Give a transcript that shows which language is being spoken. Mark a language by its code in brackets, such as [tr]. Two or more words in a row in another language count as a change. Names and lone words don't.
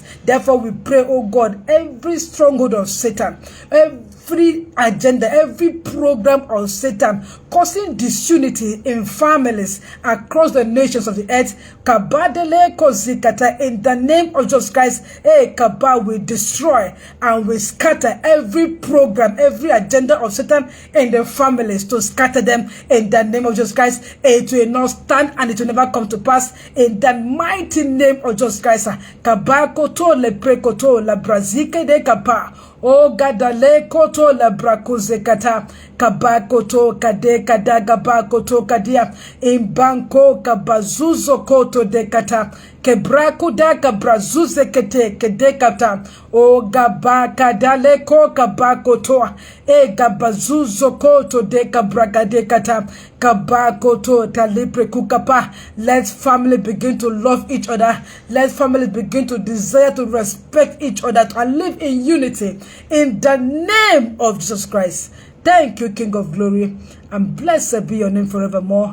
[en] Therefore, we pray, oh God, every stronghold of Satan, every agenda, every program of Satan causing disunity in families across the nations of the earth, Kabadele Kozikata, in the name of Jesus Christ, Kapal, we destroy and we scatter every program, every agenda of Satan in the families, to scatter them in the name of Jesus Christ. It will not stand and it will never come to pass in the mighty name of Jesus Christ. Kabakoto leprekoto la brazike de kapa. O gadale koto la brakuze kata. Kabakoto kade kadaga bakoto kadia. Imbanko kabazuzo koto de kata. Kebraku da kabrazuze kete kedekata. O gabaka dale ko kabakoto. E gabazuzo koto de kabraga de kata. Kabakoto talipre kukapa. Let family begin to love each other. Let families begin to desire to respect each other and live in unity. In the name of Jesus Christ. Thank you, King of Glory, and blessed be your name forevermore.